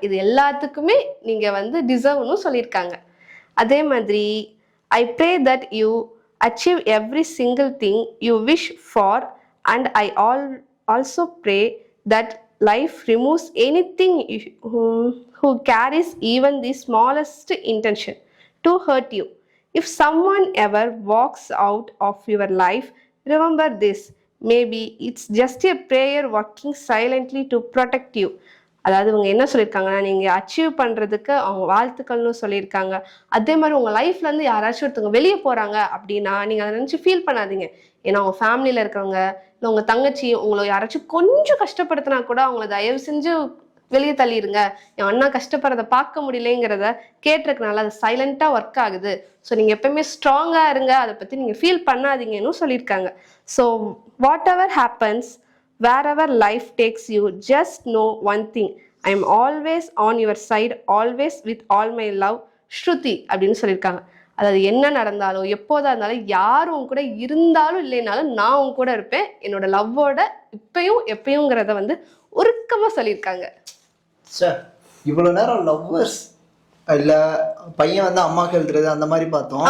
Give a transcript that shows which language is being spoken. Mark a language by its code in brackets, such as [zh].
[ta] இது எல்லாத்துக்குமே நீங்க வந்து டிசர்வ்னு சொல்லியிருக்காங்க. அதே மாதிரி [en] I pray that you achieve every single thing you wish for and I also pray that life removes anything who carries even the smallest intention to hurt you. If someone ever walks out of your life, remember this. Maybe it's just a prayer working silently to protect you. [ta] அதாவது இவங்க என்ன சொல்லியிருக்காங்கன்னா, நீங்கள் achieve பண்ணுறதுக்கு அவங்க வாழ்த்துக்கள்னு சொல்லியிருக்காங்க. அதே மாதிரி உங்கள் லைஃப்லேருந்து யாராச்சும் ஒருத்தவங்க வெளியே போகிறாங்க அப்படின்னா நீங்கள் அதை நினச்சி ஃபீல் பண்ணாதீங்க. ஏன்னா அவங்க ஃபேமிலியில் இருக்கிறவங்க இல்லை உங்கள் தங்கச்சி உங்களை யாராச்சும் கொஞ்சம் கஷ்டப்படுத்தினா கூட அவங்கள தயவு செஞ்சு வெளியே தள்ளிடுங்க. என் அண்ணா கஷ்டப்படுறத பார்க்க முடியலைங்கிறத கேட்டிருக்கனால அது சைலண்டாக ஒர்க் ஆகுது. ஸோ நீங்கள் எப்பவுமே ஸ்ட்ராங்காக இருங்க, அதை பற்றி நீங்கள் ஃபீல் பண்ணாதீங்கன்னு சொல்லியிருக்காங்க. [en] So whatever happens, wherever life takes you, just know one thing. I am always on your side, always with all my love, Shruti [ta] அப்படின்னு சொல்லியிருக்காங்க. அதாவது என்ன நடந்தாலும் எப்போதா இருந்தாலும் யாரும் உன் கூட இருந்தாலும் இல்லைனாலும் நான் உன் கூட இருப்பேன், என்னோட லவ்வோட இப்பயும் எப்பயுங்கிறத வந்து உருக்கமாக சொல்லியிருக்காங்க. சார் இவ்வளவு நேரம் லவ்வர்ஸ் இல்ல பையன் வந்து அம்மாக்கு எழுதுறது அந்த மாதிரி பார்த்தோம்.